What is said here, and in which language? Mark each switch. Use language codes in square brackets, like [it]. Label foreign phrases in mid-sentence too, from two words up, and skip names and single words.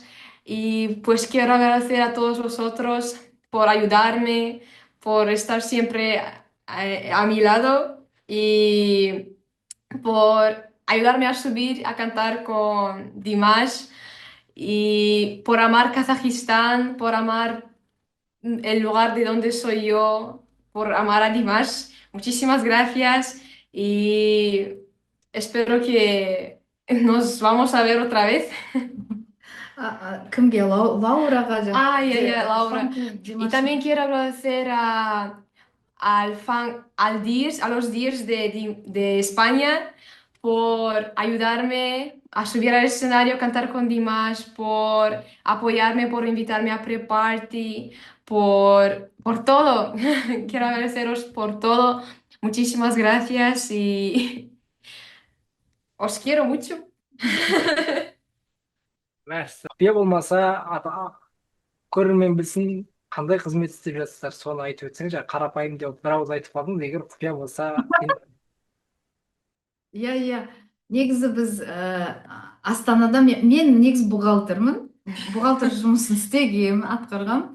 [es] Y pues quiero agradecer a todos vosotros por ayudarme, por estar siempre a mi lado y por ayudarme a subir a cantar con Dimash y por amar Kazajistán, por amar el lugar de donde soy yo, por amar a Dimash. Muchísimas gracias y espero que nos vamos a ver otra vez. [kk] Кімге? Лаураға [es] Laura. Y también quiero agradecer a los DIRS de España por ayudarme a subir al escenario a cantar con Dimash, por apoyarme, por invitarme a pre-party, por todo. Quiero agradeceros por todo. Muchísimas gracias y os quiero mucho. [kk] Мәссаған. Құпия болмаса, көрермен білсін, қандай қызмет істеп жатсыздар, соны айтып өтсең, жаңа қарапайым деп бір ауыз айтып қалдыңыз, егер құпия болса, Иә, негізі біз астанада мен негізі бухгалтер жұмысын істегем, атқарғам.